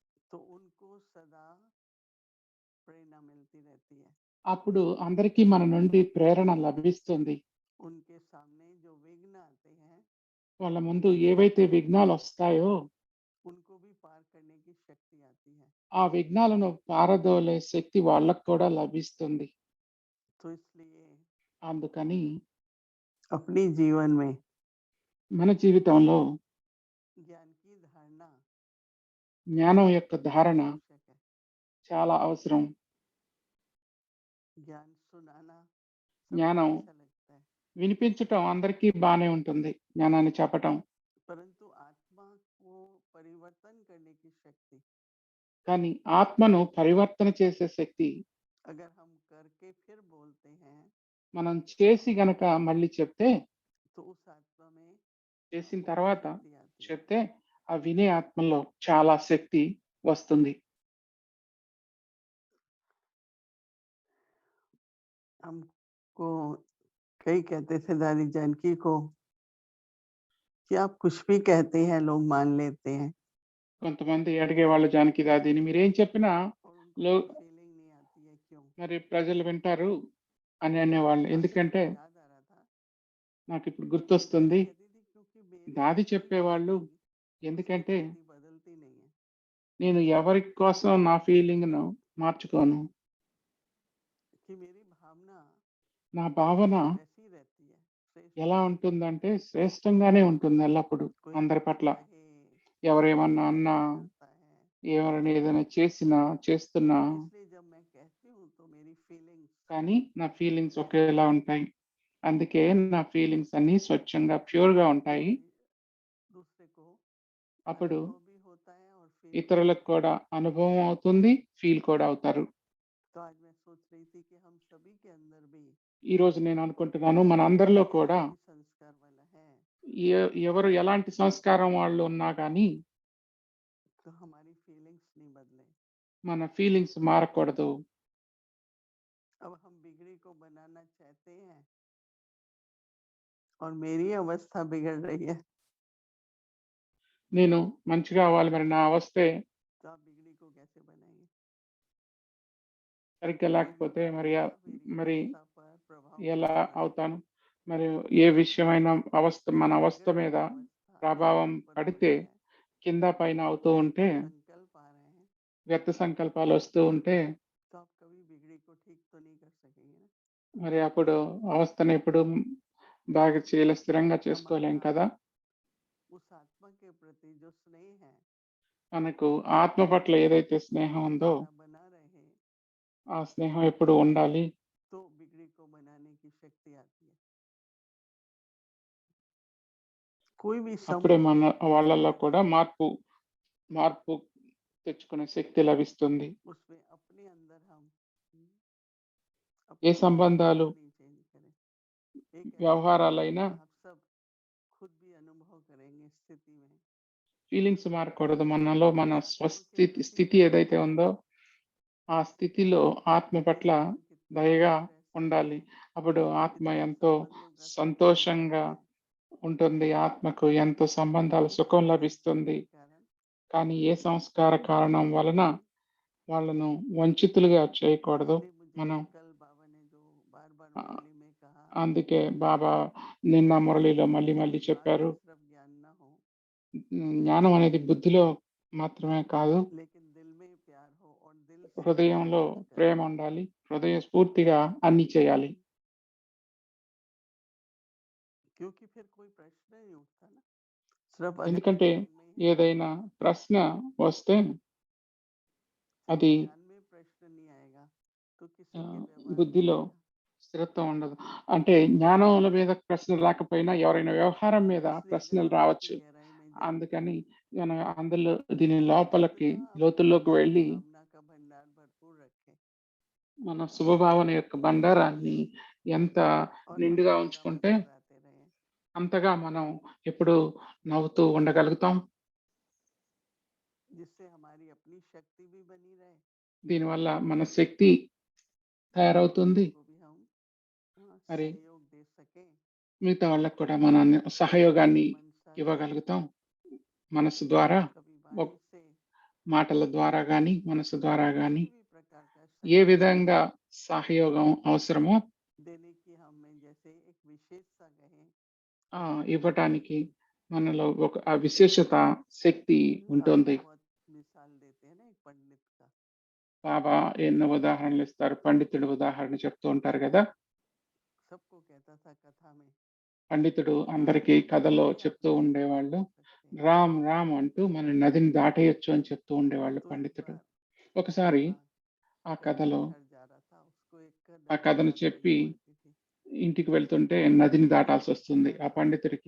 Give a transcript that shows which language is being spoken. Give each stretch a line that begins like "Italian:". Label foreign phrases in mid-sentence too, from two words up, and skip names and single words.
Telugu: అప్పుడు అందరికీ మన నుండి ప్రేరణ లభిస్తుంది. వాళ్ళ ముందు ఏవైతే విఘ్నాలు వస్తాయో ఆ విఘ్నాలను పారదోలే శక్తి వాళ్ళకు కూడా లభిస్తుంది. అందుకని
Hindi: अपनी जीवन में
Telugu: మన జీవితంలో జ్ఞానం యొక్క ధారణ చాలా అవసరం. జ్ఞానం వినిపించటం అందరికీ బానే ఉంటుంది, జ్ఞానాన్ని చెప్పటం. కానీ ఆత్మను పరివర్తన చేసే శక్తి
Hindi: करके फिर बोलते हैं
Telugu: మనం చేసి గనక మళ్ళీ చెప్తే,
Hindi: तो उस आत्मा में
Telugu: చేసిన
Hindi: बहुत
Telugu: తర్వాత
Hindi: शक्ति आती है।
Telugu: చెప్తే, ఆ వినే ఆత్మలో చాలా శక్తి వస్తుంది.
Hindi: हमको कई कहते थे दादी जानकी को कि आप कुछ भी कहते हैं लोग मान लेते हैं
Telugu: కొంతమంది అడిగేవాళ్ళు జానకి దాదిని, మీరేం చెప్పినా
Hindi: और उनको
Telugu: లో
Hindi: कोई फीलिंग नहीं आती है क्यों।
Telugu: మరి ప్రజలు వింటారు అని అనేవాళ్ళు.
Hindi: आज
Telugu: ఎందుకంటే
Hindi: मुझको याद आ रहा था
Telugu: నాకిప్పుడు
Hindi: दादी
Telugu: గుర్తొస్తుంది.
Hindi: कहती थी क्योंकि मेरी
Telugu: దాది
Hindi: अपनी
Telugu: చెప్పేవాళ్ళు.
Hindi: फीलिंग उसकी
Telugu: ఎందుకంటే
Hindi: गति बदलती नहीं है
Telugu: నేను ఎవరి కోసం నా ఫీలింగ్‌ను మార్చుకోను.
Hindi: कि मेरी भावना
Telugu: నా భావన
Hindi: वैसी रहती है श्रेष्ठ
Telugu: ఎలా
Hindi: रहती है।
Telugu: ఉంటుందంటే శ్రేష్టంగానే ఉంటుంది ఎల్లప్పుడూ
Hindi: कोई
Telugu: అందరి
Hindi: कुछ
Telugu: పట్ల.
Hindi: कहे
Telugu: ఎవరేమన్నా
Hindi: कैसा
Telugu: అన్నా,
Hindi: भी करता है
Telugu: ఎవరైనా ఏదైనా చేసినా, చేస్తున్నా
Hindi: इसलिए जब मैं कहती हूँ तो मेरी फीलिंग्स
Telugu: కానీ నా ఫీలింగ్స్ ఒకేలా ఉంటాయి. అందుకే నా ఫీలింగ్స్ అన్నీ స్వచ్ఛంగా, ప్యూర్‌గా ఉంటాయి.
Hindi: दूसरे को
Telugu: అప్పుడు
Hindi: अनुभव भी होता है और फील भी
Telugu: ఇతరులకు
Hindi: होता है।
Telugu: కూడా అనుభవం అవుతుంది. ఫీల్ కూడా అవుతారు.
Hindi: तो आज मैं सोच रही थी कि हम सभी के अंदर भी
Telugu: ఈరోజు నేను అనుకుంటున్నాను మనందరిలో కూడా
Hindi: कोई संस्कार वाला है
Telugu: ఎవరు ఎలాంటి సంస్కారం వాళ్ళు ఉన్నా గానీ,
Hindi: तो हमारी फीलिंग्स नहीं बदले।
Telugu: మన ఫీలింగ్స్ మారకూడదు.
Hindi: अब हम बिगड़ी को बनाना चाहते हैं और मेरी अवस्था बिगड़ रही है
Telugu: నేను మంచిగా అవ్వాలి, మరి నా అవస్థే
Hindi: तो आप बिगड़ी को कैसे बनाएंगे।
Telugu: సరిగ్గా
Hindi: मेरी
Telugu: లేకపోతే మరి
Hindi: अवस्था मेरी
Telugu: మరి
Hindi: अवस्था पर प्रभाव
Telugu: ఎలా
Hindi: कैसे डालेगी।
Telugu: అవుతాను? మరి ఏ విషయమైన అవస్థ మన అవస్థ
Hindi: बिगड़
Telugu: మీద
Hindi: रही अवस्था
Telugu: ప్రభావం
Hindi: ऊपर हो
Telugu: పడితే,
Hindi: रही है
Telugu: కింద పైన అవుతూ ఉంటే,
Hindi: संकल्प आ रहे हैं
Telugu: వ్యర్థ సంకల్పాలు వస్తూ ఉంటే,
Hindi: तो आप कभी बिगड़ी को ठीक तो नहीं कर सकेंगे ना।
Telugu: మరి అప్పుడు అవస్థను ఎప్పుడు బాగా స్థిరంగా చేసుకోలేం
Hindi: हमारा
Telugu: కదా!
Hindi: उस आत्मा के प्रति जो स्नेह है
Telugu: మనకు ఆత్మ పట్ల ఏదైతే స్నేహం ఉందో,
Hindi: हमारा बना रहे
Telugu: ఆ స్నేహం ఎప్పుడు ఉండాలి.
Hindi: तो बिगड़ी को बनाने की शक्ति आती है। कोई भी
Telugu: అప్పుడే
Hindi: समूह
Telugu: మన
Hindi: में
Telugu: వాళ్ళలో
Hindi: अगर
Telugu: కూడా మార్పు తెచ్చుకునే శక్తి లభిస్తుంది.
Hindi: उसमें अपने अंदर हम
Telugu: ఏ
Hindi: अपनी
Telugu: సంబంధాలు,
Hindi: भावना नहीं चेंज करें। एक ऐसी
Telugu: వ్యవహారాలైనా
Hindi: स्थिति में आप सब खुद भी अनुभव करेंगे स्थिति में
Telugu: ఫీలింగ్స్ మారకూడదు. మనలో మన
Hindi: कि आत्मा के प्रति
Telugu: స్థితి
Hindi: दया
Telugu: ఏదైతే
Hindi: होनी
Telugu: ఉందో,
Hindi: चाहिए
Telugu: ఆ స్థితిలో ఆత్మ
Hindi: कि
Telugu: పట్ల
Hindi: हम कितने
Telugu: దయగా
Hindi: खुश रह सकते
Telugu: ఉండాలి.
Hindi: हैं
Telugu: అప్పుడు ఆత్మ
Hindi: कितने
Telugu: ఎంతో
Hindi: संबंधों का सुख मिलता
Telugu: సంతోషంగా
Hindi: है।
Telugu: ఉంటుంది. ఆత్మకు ఎంతో సంబంధాల
Hindi: किस
Telugu: సుఖం
Hindi: संस्कार
Telugu: లభిస్తుంది.
Hindi: के कारण
Telugu: కానీ ఏ సంస్కార కారణం వలన
Hindi: हमें
Telugu: వాళ్ళను వంచితులుగా చేయకూడదు.
Hindi: इसलिए मुझे
Telugu: మనం
Hindi: कल बाबा ने जो बार बार ఆహ్, मुरली में कहा
Telugu: అందుకే బాబా నిన్న మురళిలో మళ్ళీ
Hindi: कि
Telugu: మళ్ళీ
Hindi: दिमाग
Telugu: చెప్పారు.
Hindi: से सिर्फ ज्ञान ना हो
Telugu: జ్ఞానం అనేది బుద్ధిలో మాత్రమే కాదు,
Hindi: लेकिन दिल में प्यार हो और दिल से सब
Telugu: హృదయంలో
Hindi: कुछ
Telugu: ప్రేమ
Hindi: करना।
Telugu: ఉండాలి. హృదయస్ఫూర్తిగా అన్నీ చేయాలి.
Hindi: क्योंकि फिर कोई प्रश्न नहीं उठता ना सिर्फ अगर
Telugu: ఎందుకంటే
Hindi: ज्ञान में है
Telugu: ఏదైనా ప్రశ్న వస్తే
Hindi: सिर्फ
Telugu: అది
Hindi: ज्ञान में प्रश्न नहीं आएगा तो किसी के व्यवहार में
Telugu: బుద్ధిలో
Hindi: आएगा।
Telugu: స్థిరత్వం ఉండదు. అంటే జ్ఞానముల మీద ప్రశ్నలు రాకపోయినా ఎవరైనా వ్యవహారం మీద
Hindi: इसलिए अगर
Telugu: ప్రశ్నలు
Hindi: हम इसकी
Telugu: రావచ్చు.
Hindi: गहराई में जाएं
Telugu: అందుకని మనం అందులో దీని లోపలికి
Hindi: जितना अपने
Telugu: లోతుల్లోకి
Hindi: अंदर
Telugu: వెళ్ళి
Hindi: शुभकामना का भंडार भरपूर रखें
Telugu: మన శుభభావన యొక్క బండారాన్ని ఎంత
Hindi: और
Telugu: నిండుగా
Hindi: हमेशा
Telugu: ఉంచుకుంటే
Hindi: मुस्कुराते रहें
Telugu: అంతగా మనం ఎప్పుడూ నవ్వుతూ ఉండగలుగుతాం.
Hindi: जिससे हमारी अपनी शक्ति भी बनी रहे
Telugu: దీనివల్ల మన శక్తి తయారవుతుంది.
Hindi: को भी हम
Telugu: మరి
Hindi: सहयोग दे सकें
Telugu: మిగతా వాళ్ళకి కూడా మన సహయోగాన్ని
Hindi: मनसा से
Telugu: ఇవ్వగలుగుతాం. మనసు ద్వారా,
Hindi: कभी वाणी से
Telugu: మాటల ద్వారా గాని, మనసు ద్వారా గాని
Hindi: किसी भी प्रकार का
Telugu: ఏ
Hindi: सहयोग
Telugu: విధంగా సహయోగం అవసరమో
Hindi: देने की हमें जैसे एक विशेषता कहें
Telugu: ఇవ్వటానికి మనలో ఒక ఆ విశేషత, శక్తి
Hindi: बाबा
Telugu: ఉంటుంది.
Hindi: बहुत मिसाल देते हैं ना एक पंडित का
Telugu: బాబా ఎన్నో ఉదాహరణలు ఇస్తారు. పండితుడు ఉదాహరణ చెప్తూ ఉంటారు గదా!
Hindi: सबको कहता था कथा में
Telugu: పండితుడు
Hindi: राम
Telugu: అందరికీ
Hindi: राम
Telugu: కథలో
Hindi: करके आप
Telugu: చెప్తూ
Hindi: नदी पार
Telugu: ఉండేవాళ్ళు.
Hindi: कर सकते हैं।
Telugu: రామ్ రామ్ అంటూ మన నదిని దాటేయొచ్చు అని చెప్తూ ఉండేవాళ్ళు
Hindi: तो एक
Telugu: పండితుడు.
Hindi: बार
Telugu: ఒకసారి
Hindi: बाबा
Telugu: ఆ
Hindi: अपने
Telugu: కథలో
Hindi: घर जा रहा था उसको एक
Telugu: ఆ
Hindi: नदी
Telugu: కథను
Hindi: पार
Telugu: చెప్పి
Hindi: करनी पड़ती थी
Telugu: ఇంటికి వెళ్తుంటే నదిని దాటాల్సొస్తుంది ఆ పండితుడికి.